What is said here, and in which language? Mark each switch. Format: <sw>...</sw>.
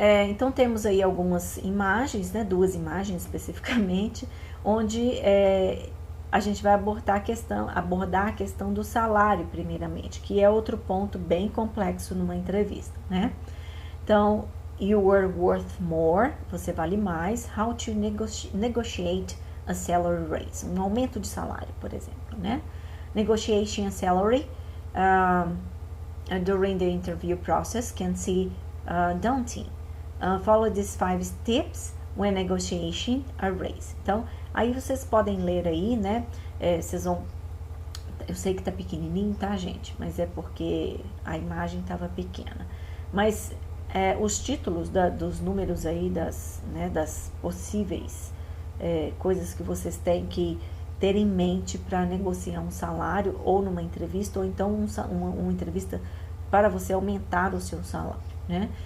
<pt>Então temos aí algumas imagens, né, 2 imagens especificamente, onde a gente vai abordar a questão do salário primeiramente, que é outro ponto bem complexo numa entrevista, né? Então,</pt> <en>you are worth more,</en> <pt>você vale mais.</pt> <en>How to negotiate a salary raise,</en> <pt>um aumento de salário, por exemplo, né?</pt> <en>Negotiating a salary during the interview process can be daunting. Follow these 5 tips when negotiating a raise.</en> <pt>Então, aí vocês podem ler aí, né? Vocês vão... Eu sei que tá pequenininho, tá, gente? Mas é porque a imagem tava pequena. Mas os títulos dos números aí, das possíveis coisas que vocês têm que ter em mente para negociar um salário ou numa entrevista, ou então uma entrevista para você aumentar o seu salário, né?</pt>